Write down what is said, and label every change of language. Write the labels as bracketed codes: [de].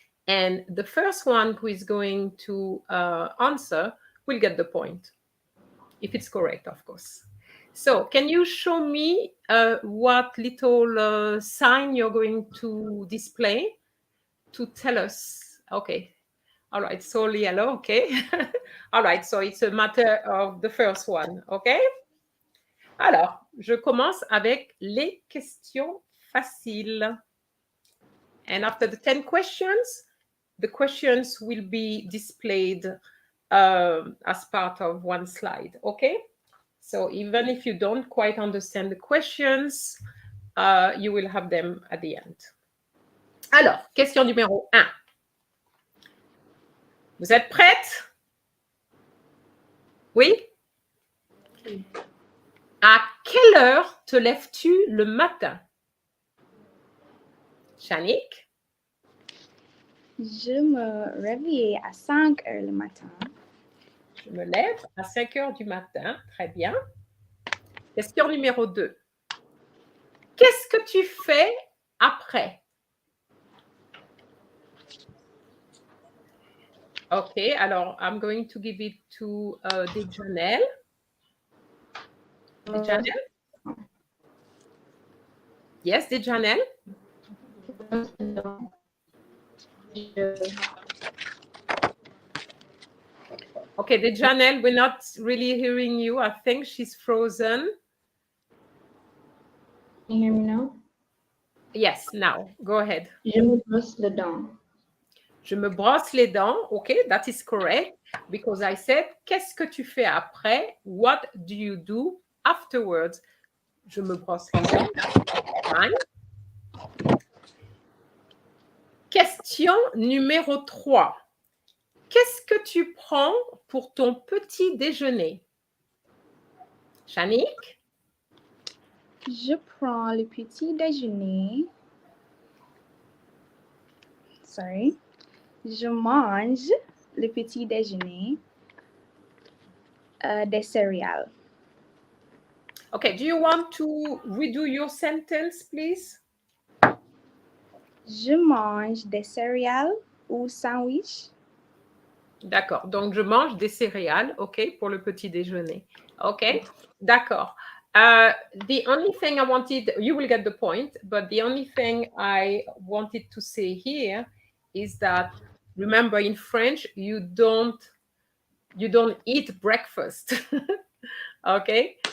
[en] And the first one who is going to answer will get the point, if it's correct, of course. So can you show me what little sign you're going to display to tell us? Okay. All right. So yellow. Okay. All right. So it's a matter of the first one. Okay. [fr] Alors, je commence avec les questions faciles. [en] And after the 10 questions, the questions will be displayed as part of one slide. Okay. So even if you don't quite understand the questions, you will have them at the end. [fr] Alors, question numéro 1. Vous êtes prête? Oui? À quelle heure te lèves-tu le matin? Shanique? Je me réveille à 5 heures le matin. Je me lève à 5 heures du matin. Très bien. Question numéro 2. Qu'est-ce que tu fais après? [en] OK, alors I'm going to give it to Dejanel. Dejanel? Yes, Dejanel? Okay, Dejanel, we're not really hearing you. I think she's frozen. Can you hear me now? Yes, now. Go ahead. [fr] Je me brosse les dents. Je me brosse les dents. [en] Okay, that is correct. Because I said, [fr] qu'est-ce que tu fais après? [en] What do you do afterwards? [fr] Je me brosse les dents. Fine. Question numéro 3. Qu'est-ce que tu prends pour ton petit déjeuner? Shanique? Je prends le petit déjeuner. Sorry. Je mange le petit déjeuner des céréales. [en] Okay, do you want to redo your sentence, please? [fr] Je mange des céréales ou sandwich. D'accord, donc je mange des céréales, OK, pour le petit déjeuner. OK, d'accord. [en] The only thing I wanted, you will get the point, but the only thing I wanted to say here is that, remember in French, you don't eat breakfast. OK?